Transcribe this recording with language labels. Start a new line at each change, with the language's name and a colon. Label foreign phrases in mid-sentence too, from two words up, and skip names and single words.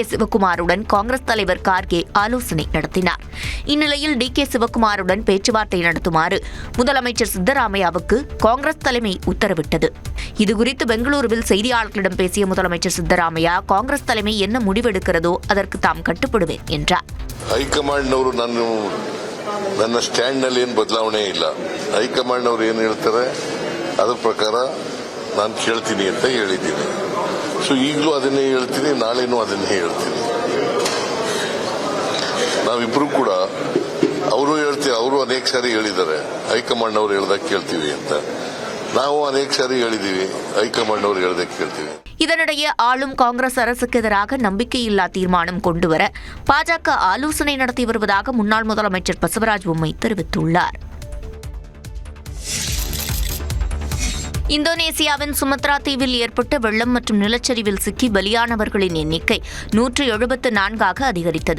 Tamil: சிவக்குமாருடன் காங்கிரஸ் தலைவர் கார்கே ஆலோசனை நடத்தினார். இந்நிலையில் டி.கே. சிவக்குமாருடன் பேச்சுவார்த்தை நடத்துமாறு முதலமைச்சர் சித்தராமையாவுக்கு காங்கிரஸ் தலைமை உத்தரவிட்டது. இதுகுறித்து பெங்களூருவில் செய்தியாளர்களிடம் பேசிய முதலமைச்சர் சித்தராமையா, காங்கிரஸ் தலைமை என்ன முடிவெடுக்கிறதோ அதற்கு தாம் கட்டுப்படுவேன் என்றார்.
Kannada: ಹೈಕಮಾಂಡ್ನವರು ನನ್ನ ಸ್ಟ್ಯಾಂಡ್ನಲ್ಲಿ ಏನು ಬದಲಾವಣೆ ಇಲ್ಲ. ಹೈಕಮಾಂಡ್ನವರು ಏನು ಹೇಳ್ತಾರೆ ಅದರ ಪ್ರಕಾರ ನಾನು ಕೇಳ್ತೀನಿ ಅಂತ ಹೇಳಿದ್ದೀನಿ. ಸೊ ಈಗಲೂ ಅದನ್ನೇ ಹೇಳ್ತೀನಿ, ನಾಳೆನೂ ಅದನ್ನೇ ಹೇಳ್ತೀನಿ. ನಾವಿಬ್ರು ಕೂಡ ಅವರು ಹೇಳ್ತೀವಿ, ಅವರು ಅನೇಕ ಸಾರಿ ಹೇಳಿದ್ದಾರೆ ಹೈಕಮಾಂಡ್ ಅವರು ಹೇಳ್ದಾಗ ಕೇಳ್ತೀವಿ ಅಂತ. ನಾವು ಅನೇಕ ಸಾರಿ ಹೇಳಿದೀವಿ, ಹೈಕಮಾಂಡ್ ಅವರು ಹೇಳ್ದಾಗ ಕೇಳ್ತೀವಿ.
Tamil: இதனிடையே ஆளும் காங்கிரஸ் அரசுக்கு எதிராக நம்பிக்கையில்லா தீர்மானம் கொண்டுவர பாஜக ஆலோசனை நடத்தி வருவதாக முன்னாள் முதலமைச்சர் பசவராஜ் பொம்மை தெரிவித்துள்ளார். இந்தோனேசியாவின் சுமத்ரா தீவில் ஏற்பட்ட வெள்ளம் மற்றும் நிலச்சரிவில் சிக்கி பலியானவர்களின் எண்ணிக்கை 174ஆக அதிகரித்தது.